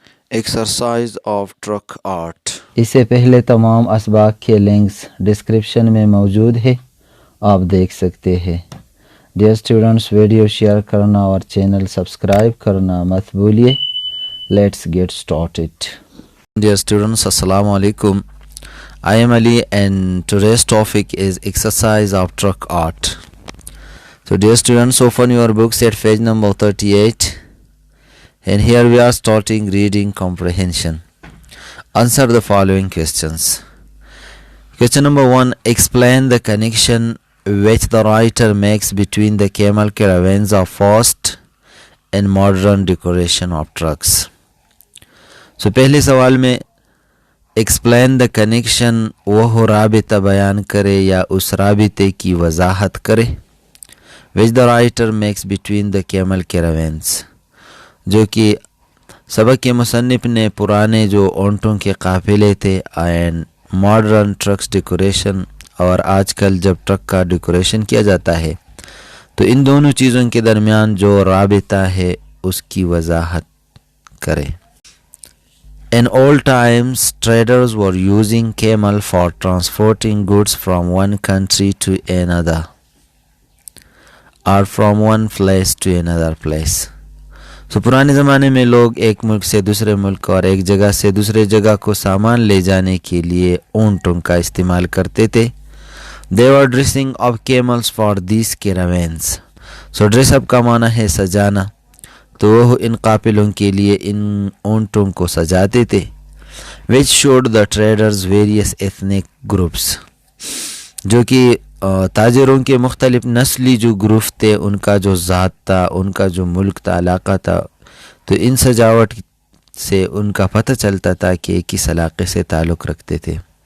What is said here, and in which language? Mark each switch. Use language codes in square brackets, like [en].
[en] Exercise of truck art. [ur] اس سے پہلے تمام اسباق کے لنکس ڈسکرپشن میں موجود ہے، آپ دیکھ سکتے ہیں. ڈیئر اسٹوڈنٹس، ویڈیو شیئر کرنا اور چینل سبسکرائب کرنا مت بھولیے. [en] Let's get started. Dear students, Assalamu alaikum. I am Ali and today's topic is exercise of truck art. So dear students, open your books at page number 38 and here we are starting reading comprehension. Answer the following questions. Question number 1. Explain the connection which the writer makes between the camel caravans of past and modern decoration of trucks. [ur] سو پہلے سوال میں [en] explain the connection, [ur] وہ رابطہ بیان کرے یا اس رابطے کی وضاحت کرے. [en] which the writer makes between the camel caravans, [ur] جو کہ سبق کے مصنف نے پرانے جو اونٹوں کے قافلے تھے [en] and modern trucks decoration, [ur] اور آج کل جب ٹرک کا ڈیکوریشن کیا جاتا ہے تو ان دونوں چیزوں کے درمیان جو رابطہ ہے اس کی وضاحت کرے. [en] In old times, traders were using camel for transporting goods from one country to another or from one place to another place. [ur] So پرانے زمانے میں لوگ ایک ملک سے دوسرے ملک اور ایک جگہ سے دوسرے جگہ کو سامان لے جانے کے لیے اونٹوں کا استعمال کرتے تھے. [en] They were dressing up camels for these caravans. [ur] So dress up کا معنی ہے سجانا، تو وہ ان قافلوں کے لیے ان اونٹوں کو سجاتے تھے. [en] which showed the traders various ethnic groups، [ur] جو کہ تاجروں کے مختلف نسلی جو گروپ تھے ان کا جو ذات تھا، ان کا جو ملک تھا، علاقہ تھا، تو ان سجاوٹ سے ان کا پتہ چلتا تھا کہ کس علاقے سے تعلق رکھتے تھے.